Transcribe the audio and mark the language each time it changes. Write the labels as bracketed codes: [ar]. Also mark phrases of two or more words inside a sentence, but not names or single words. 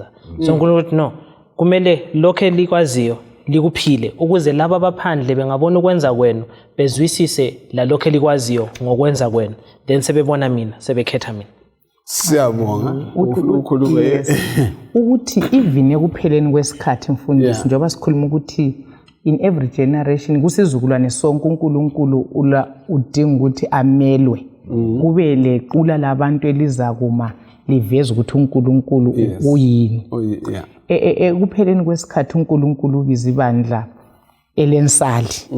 [nd] So uNkulunkulu no kumele lokho likwaziyo likuphile ukuze laba abaphandle bengabona ukwenza kwenu bezwisise la lokho likwaziyo ngokwenza kwenu then sebebona mina sebekhetha mina. Siyabonga ukhuluma ukuthi even ekupheleni kwesikhathi mfundisi njengoba sikhuluma ukuthi [en] in every generation [nd] kusizukulwane sonke uNkulunkulu udinga ukuthi amelwe kube lequla labantu elizakuma liveza ukuthi uNkulunkulu uyini. Ekupheleni kwesikhathi uNkulunkulu ubiza ibandla elensali.